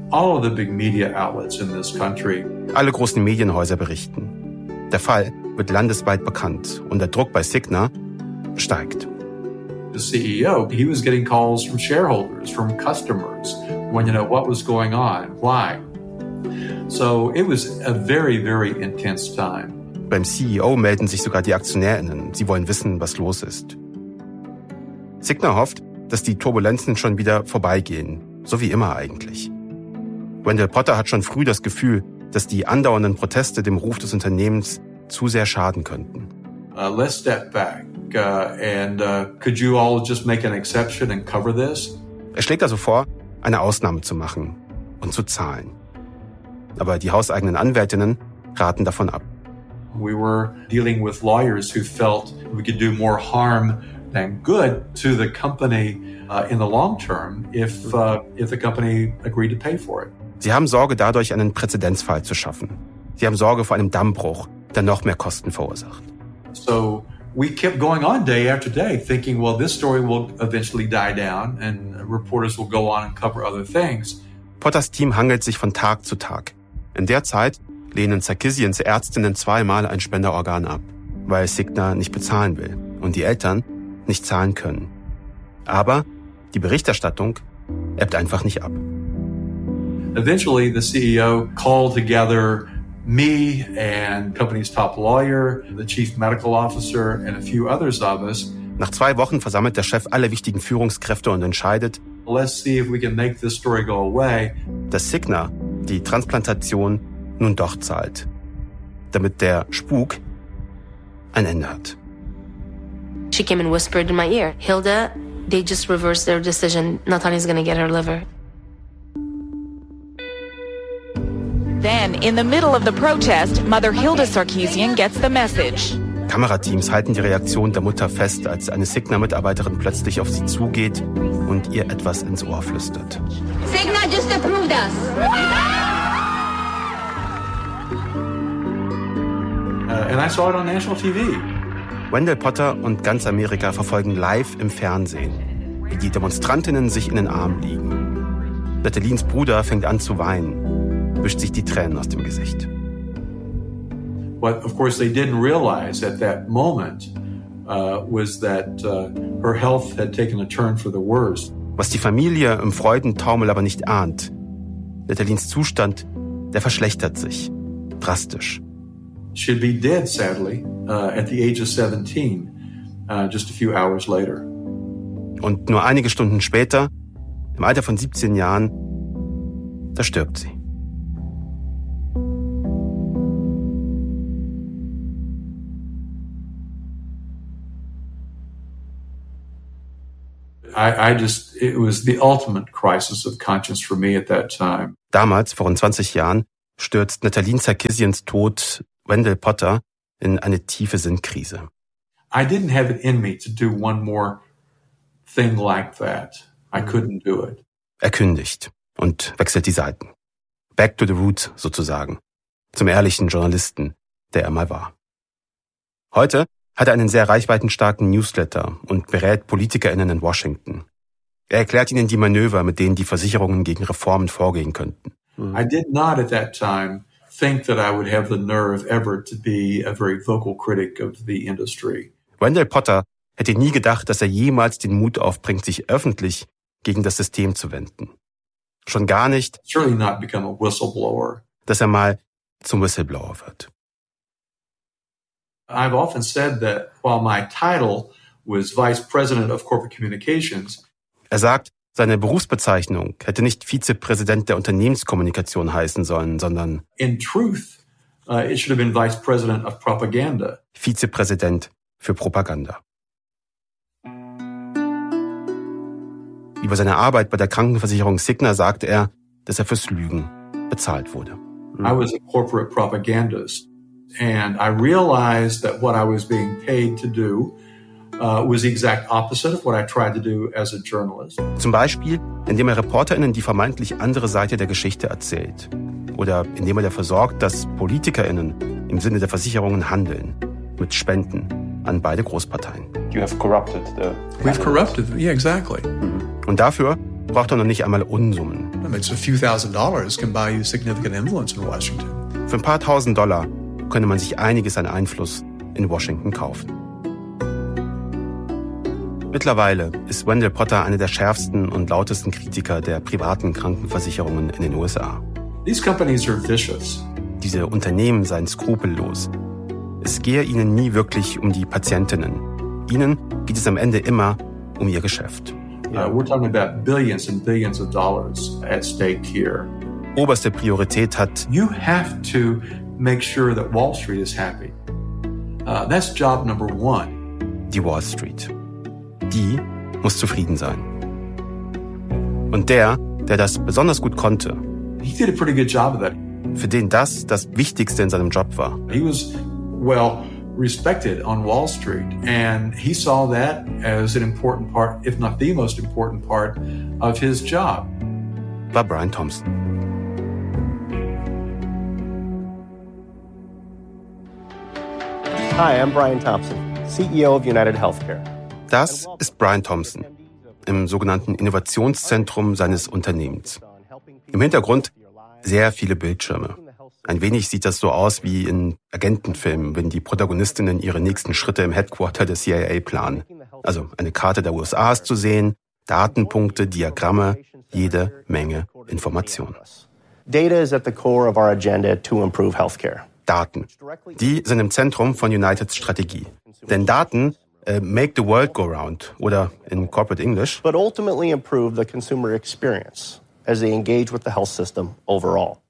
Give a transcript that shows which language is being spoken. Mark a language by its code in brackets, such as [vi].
[en] All of the big media outlets in this country. [de] Alle großen Medienhäuser berichten. Der Fall wird landesweit bekannt und der Druck bei Cigna steigt. [en] The CEO, he was getting calls from shareholders, from customers, wanting to know what was going on, why. So it was a very, very intense time. [de] Beim CEO melden sich sogar die AktionärInnen. Sie wollen wissen, was los ist. Cigna hofft, dass die Turbulenzen schon wieder vorbeigehen, so wie immer eigentlich. Wendell Potter hat schon früh das Gefühl, dass die andauernden Proteste dem Ruf des Unternehmens zu sehr schaden könnten. [en] Let's step back. Could you all just make an exception and cover this? [de] Er schlägt also vor, eine Ausnahme zu machen und zu zahlen. Aber die hauseigenen AnwältInnen raten davon ab. [en] We were dealing with lawyers who felt we could do more harm than good to the company in the long term if the company agreed to pay for it. [de] Sie haben Sorge, dadurch einen Präzedenzfall zu schaffen. Sie haben Sorge vor einem Dammbruch, der noch mehr Kosten verursacht. [en] So we kept going on day after day thinking, well, this story will eventually die down and reporters will go on and cover other things. [de] Potters Team hangelt sich von Tag zu Tag. In der Zeit lehnen Sarkisians Ärztinnen zweimal ein Spenderorgan ab, weil Cigna nicht bezahlen will und die Eltern nicht zahlen können. Aber die Berichterstattung ebbt einfach nicht ab. [en] Eventually the CEO called together me and company's top lawyer, the chief medical officer and a few others of us. [de] Nach zwei Wochen versammelt der Chef alle wichtigen Führungskräfte und entscheidet, [en] let's see if we can make this story go away. [de] Dass Cigna die Transplantation nun doch zahlt, damit der Spuk ein Ende hat. [en] She came and whispered in my ear, Hilda, they just reversed their decision. Natalia's gonna get her liver. Then, in the middle of the protest, Mother Hilda Sarkisian gets the message. [de] Kamerateams halten die Reaktion der Mutter fest, als eine Cigna-Mitarbeiterin plötzlich auf sie zugeht und ihr etwas ins Ohr flüstert. [en] Cigna just approved us. And I saw it on national TV. [de] Wendell Potter und ganz Amerika verfolgen live im Fernsehen, wie die Demonstrantinnen sich in den Arm liegen. Natalines Bruder fängt an zu weinen, wischt sich die Tränen aus dem Gesicht. [en] What of course they didn't realize at that moment was that her health had taken a turn for the worse. [de] Was die Familie im Freudentaumel aber nicht ahnt. Natalines Zustand, der verschlechtert sich drastisch. [en] She'd be dead sadly at the age of 17 just a few hours later. [de] Und nur einige Stunden später, im Alter von 17 Jahren, da stirbt sie. [en] It was the ultimate crisis of conscience for me at that time. [de] Damals, vor rund 20 Jahren, stürzt Natalin Sarkisians Tod Wendell Potter in eine tiefe Sinnkrise. [en] I didn't have it in me to do one more thing like that. I couldn't do it. [de] Er kündigt und wechselt die Seiten. [en] Back to the roots [de] sozusagen. Zum ehrlichen Journalisten, der er mal war. Heute hat er einen sehr reichweitenstarken Newsletter und berät PolitikerInnen in Washington. Er erklärt ihnen die Manöver, mit denen die Versicherungen gegen Reformen vorgehen könnten. [en] I did not at that time think that I would have the nerve ever to be a very vocal critic of the industry. [de] Wendell Potter hätte nie gedacht, dass er jemals den Mut aufbringt, sich öffentlich gegen das System zu wenden. Schon gar nicht, [en] surely not become a whistleblower. [de] Dass er mal zum Whistleblower wird. [en] I've often said that while my title was Vice President of Corporate Communications. [de] Er sagt, seine Berufsbezeichnung hätte nicht Vizepräsident der Unternehmenskommunikation heißen sollen, sondern [en] in truth, it should have been Vice President of Propaganda. [de] Vizepräsident für Propaganda. Über seine Arbeit bei der Krankenversicherung Cigna sagte er, dass er fürs Lügen bezahlt wurde. [en] I was a corporate propagandist. And I realized that what I was being paid to do was the exact opposite of what I tried to do as a journalist. [de] Zum Beispiel, indem er ReporterInnen die vermeintlich andere Seite der Geschichte erzählt. Oder indem er dafür sorgt, dass PolitikerInnen im Sinne der Versicherungen handeln, mit Spenden an beide Großparteien. [en] You have corrupted the... We've corrupted, yeah, exactly. [de] Und dafür braucht er noch nicht einmal Unsummen, [en] I mean, so a few thousand dollars can buy you significant influence in Washington. [de] Für ein paar tausend Dollar könnte man sich einiges an Einfluss in Washington kaufen. Mittlerweile ist Wendell Potter einer der schärfsten und lautesten Kritiker der privaten Krankenversicherungen in den USA. [en] These companies are vicious. [de] Diese Unternehmen seien skrupellos. Es gehe ihnen nie wirklich um die Patientinnen. Ihnen geht es am Ende immer um ihr Geschäft. [en] We're talking about billions and billions of dollars at stake here. [de] Oberste Priorität hat. [en] You have to make sure that Wall Street is happy. That's job number one. [de] Die Wall Street. Die muss zufrieden sein. Und der, der das besonders gut konnte, [en] he did a pretty good job of that. [de] Für den das das Wichtigste in seinem Job war. [en] He was well respected on Wall Street and he saw that as an important part, if not the most important part of his job. [de] War Brian Thompson. [en] Hi, I'm Brian Thompson, CEO of United Healthcare. [de] Das ist Brian Thompson im sogenannten Innovationszentrum seines Unternehmens. Im Hintergrund sehr viele Bildschirme. Ein wenig sieht das so aus wie in Agentenfilmen, wenn die Protagonistinnen ihre nächsten Schritte im Headquarter der CIA planen. Also eine Karte der USA ist zu sehen, Datenpunkte, Diagramme, jede Menge Informationen. [en] Data is at the core of our agenda to improve healthcare. [de] Daten. Die sind im Zentrum von Uniteds Strategie. Denn Daten [en] make the world go round [de] oder in [en] corporate English. But ultimately improve the consumer experience as they engage with the health system overall.